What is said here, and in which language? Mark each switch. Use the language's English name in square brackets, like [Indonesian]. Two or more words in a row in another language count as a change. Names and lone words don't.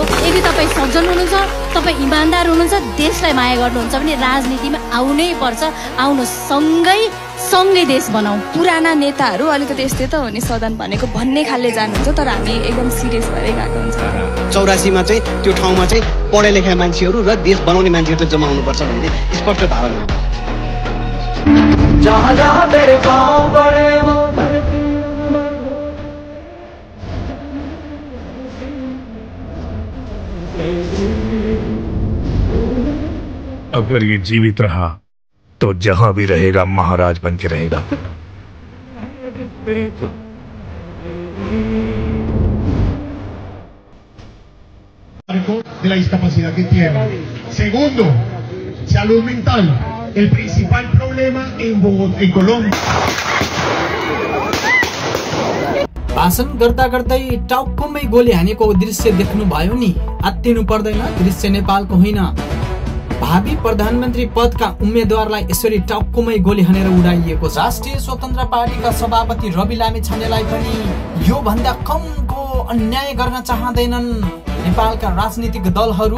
[Nepali] यदि तपाईँ सज्जन हुनुहुन्छ, तपाईँ इमान्दार हुनुहुन्छ, देशलाई माया गर्नुहुन्छ भने राजनीतिमा आउनै पर्छ। आउनुहोस्, सँगै देश बनाऊ। पुराना नेताहरू अलिकति यस्तै त हो नि सदन भनेको भन्ने खालले जानुहुन्छ, तर हामी एकदम सिरियस भएर गएको हुन्छ। 84 मा चाहिँ त्यो ठाउँमा चाहिँ पढे लेखा मान्छेहरू र देश बनाउने मान्छेहरू चाहिँ जमाउनु पर्छ भन्ने स्पष्ट धारणा हो। [Hindi] जहाँ जहाँ तेरे पाँव पड़े वो धरती। अगर ये जीवित रहा तो जहां भी रहेगा महाराज बन के रहेगा। [Spanish] De la discapacidad que tiene. Segundo, salud mental. El principal problema en Colombia. [Nepali] भाषण गर्दा गर्दै टाउकोमै गोली हानेको दृश्य देख्नु भयो नि? आत्तिनु पर्दैन, दृश्य नेपालको होइन। भावी प्रधानमन्त्री पदका उम्मेदवारलाई यसरी टाउकोमै गोली हानेर उडाइएको छ। राष्ट्रिय स्वतन्त्र पार्टीका सभापति रवि लामिछानेलाई पनि यो भन्दा कमको अन्याय गर्न चाहँदैनन् नेपालका राजनीतिक दलहरू।